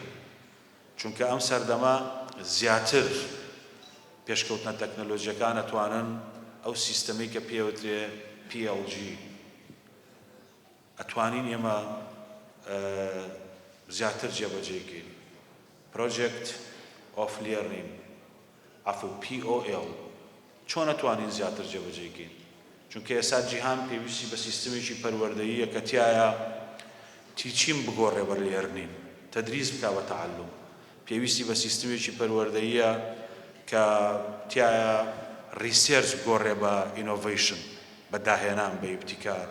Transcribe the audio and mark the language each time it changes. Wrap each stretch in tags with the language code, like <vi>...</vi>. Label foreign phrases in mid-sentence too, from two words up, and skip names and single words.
<ckb>چونکە ئەم سەردەما زیاتر پێشکەوتنە تەکنەلۆژیەکان ئەتوانن ئەو سیستەمەی کە پێوترێ PLG ئەتوانین ئێمە زیاتر جێبەجێکەین.</ckb> <en>Project of Learning</en> <ckb>ئەفو POL چۆن ئەتوانین زیاتر جێبەجێکەین؟ چونکە ئێستا جیهان پێویستی بە سیستەمێکی پەروەردەییە کە تایە تیچین بگۆڕێ بە لێرنین، تەدریس بکا بە تەعەلوم. پێویستی بە سیستەمێکی پەروەردەییە کە تایە ریسێرچ بگۆڕێ بە ئینۆڤیشن، بە داهێنان، بە ئیبتیکار.</ckb>